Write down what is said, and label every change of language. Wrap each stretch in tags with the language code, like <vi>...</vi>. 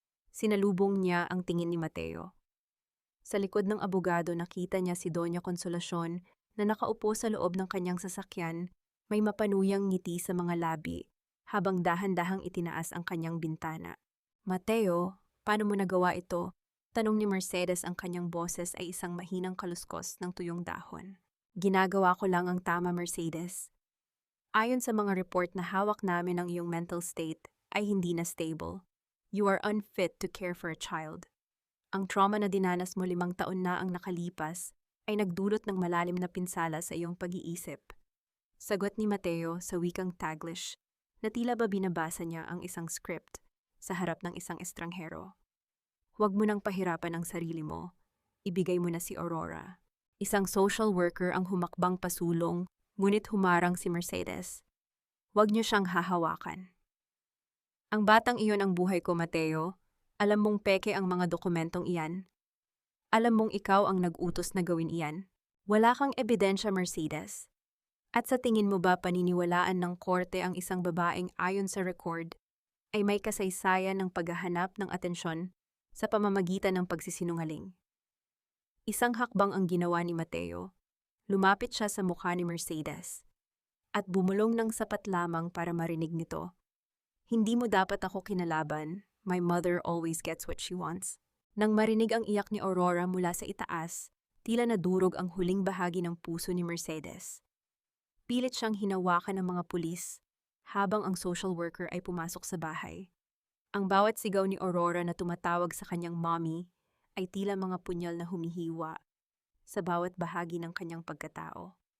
<tl>Sinalubong niya ang tingin ni Mateo. Sa likod ng abogado, nakita niya si Doña Consolacion na nakaupo sa loob ng kanyang sasakyan, may mapanuyang ngiti sa mga labi, habang dahan-dahang itinaas ang kanyang bintana. Mateo, paano mo nagawa ito? Tanong ni Mercedes, ang kanyang boses ay isang mahinang kaluskos ng tuyong dahon. Ginagawa ko lang ang tama, Mercedes. Ayon sa mga report na hawak namin, ang iyong mental state ay hindi na stable.</tl> <en>You are unfit to care for a child.</en> <tl>Ang trauma na dinanas mo 5 taon na ang nakalipas ay nagdulot ng malalim na pinsala sa iyong pag-iisip. Sagot ni Mateo sa wikang Taglish na tila ba binabasa niya ang isang script sa harap ng isang estranghero. Huwag mo nang pahirapan ang sarili mo. Ibigay mo na si Aurora. Isang social worker ang humakbang pasulong, ngunit humarang si Mercedes. Huwag niyo siyang hahawakan. Ang batang iyon ang buhay ko, Mateo. Alam mong peke ang mga dokumentong iyan. Alam mong ikaw ang nag-utos na gawin iyan. Wala kang ebidensya, Mercedes. At sa tingin mo ba paniniwalaan ng korte ang isang babaeng ayon sa record ay may kasaysayan ng paghahanap ng atensyon sa pamamagitan ng pagsisinungaling? Isang hakbang ang ginawa ni Mateo. Lumapit siya sa mukha ni Mercedes at bumulong ng sapat lamang para marinig nito. Hindi mo dapat ako kinalaban.</tl> <en>My mother always gets what she wants.</en> <tl>Nang marinig ang iyak ni Aurora mula sa itaas, tila nadurog ang huling bahagi ng puso ni Mercedes. Pilit siyang hinawakan ng mga pulis habang ang social worker ay pumasok sa bahay. Ang bawat sigaw ni Aurora na tumatawag sa kanyang mommy ay tila mga punyal na humihiwa sa bawat bahagi ng kanyang pagkatao.</tl>